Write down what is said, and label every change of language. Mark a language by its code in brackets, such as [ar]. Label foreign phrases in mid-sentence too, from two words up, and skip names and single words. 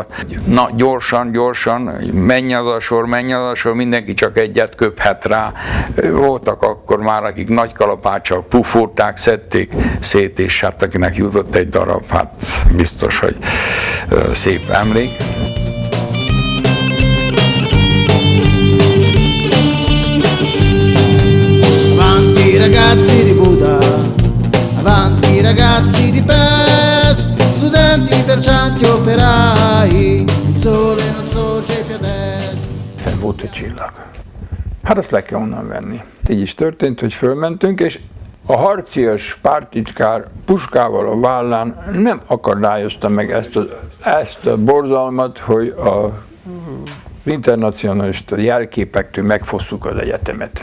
[hu] Na, gyorsan, menj az a sor, mindenki csak egyet köphet rá. Voltak akkor már, akik nagy kalapáccsal puffolták, szedték szét, és hát akinek jutott egy darab, hát biztos, hogy szép emlék. [it] Avanti ragazzi di Buda, avanti ragazzi di Pest, studenti, braccianti, operai, il sole non sorge più ad est. [hu] Fenn volt egy csillag. Hát azt le kell onnan venni. Így is történt, hogy fölmentünk, és a harcias pártitkár puskával a vállán nem akadályozta meg ezt a borzalmat, hogy az internacionalista jelképektől megfosszuk az egyetemet.